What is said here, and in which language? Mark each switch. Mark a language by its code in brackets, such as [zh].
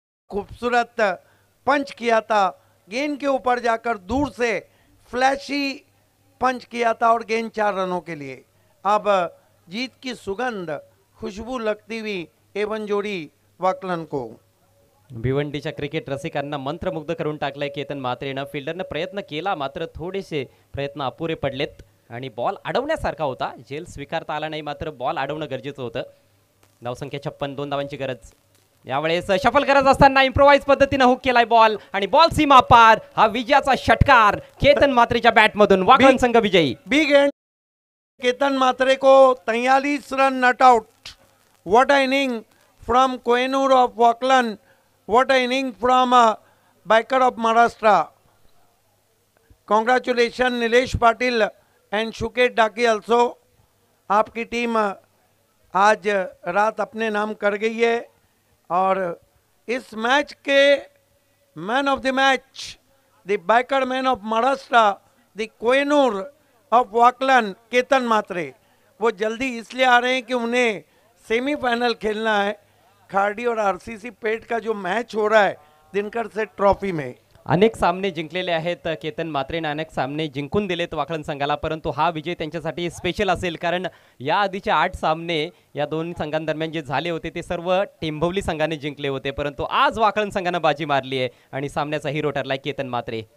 [hi] खूबसूरत पंच किया था, गेंद के ऊपर जाकर दूर से फ्लैशी पंच किया था और गेंद 4 रनों के लिए. अब जीत की सुगंध खुशबू लगती हुई एवन जोड़ी वाकलन को. [mr] भिवंडीच्या क्रिकेट रसिकांना मंत्रमुग्ध करून टाकलंय केतन म्हात्रेनं. फिल्डरनं प्रयत्न केला, मात्र थोडेसे प्रयत्न अपुरे पडलेत आणि बॉल अडवण्यासारखा होता. झेल स्वीकारता आला नाही, मात्र बॉल अडवणं गरजेचं होतं. धावसंख्या 56, 2 धावांची गरज. यावेळेस शफल करत असताना इम्प्रोवाइज पद्धतीनं हुक केलाय बॉल आणि बॉल सीमा पार. हा विजयाचा षटकार केतन म्हात्रेच्या बॅटमधून. वाकलन संघ विजयी. [hi] बिग एंड केतन म्हात्रे को 43 run not out. [en] What a inning from Kohinoor of Waklan. What a inning from biker of Maharashtra. Congratulation Nilesh Patil and Shukesh Daki also. [hi] आपकी टीम आज रात अपने नाम कर गई है और इस मैच के man of the match, [en] the biker man of Maharashtra, the Kohinoor of Waklan [hi] Ketan Mhatre. वो जल्दी इसलिए आ रहे हैं कि उन्हें सेमीफाइनल खेलना है. खार्डी और आरसीसी पेट का जो मैच हो रहा है दिनकर सेठ ट्रॉफी में. [mr] अनेक सामने जिंकलेले आहेत केतन म्हात्रेने. अनेक सामने जिंकून दिलेत वाकलन संघाला, परंतु हा विजय त्यांच्यासाठी स्पेशल असेल कारण या आधीचे 8 सामने या 2 संघांदरम्यान जे झाले होते ते सर्व टेंभवली संघाने जिंकले होते, परंतु आज वाकलन संघानं बाजी मारली आहे आणि सामन्याचा हिरो ठरलाय केतन म्हात्रे.